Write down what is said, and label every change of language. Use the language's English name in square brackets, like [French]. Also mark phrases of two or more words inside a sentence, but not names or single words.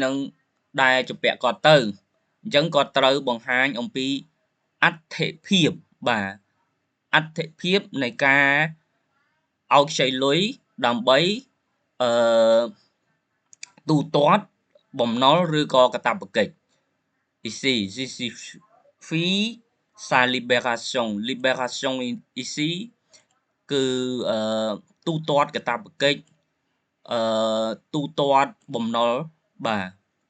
[Khmer] នឹងដែលជំពាក់គាត់ទៅអញ្ចឹងគាត់ ត្រូវបង្ហាញអំពីអត្ថិភាពបាទអត្ថិភាពនៃការឲ្យខ្ចីលុយដើម្បីទូទាត់បំណុលឬក៏កាតព្វកិច្ច [French] ici justifie sa libération libération ici [Khmer] គឺទូទាត់កាតព្វកិច្ចទូទាត់បំណុលបាទ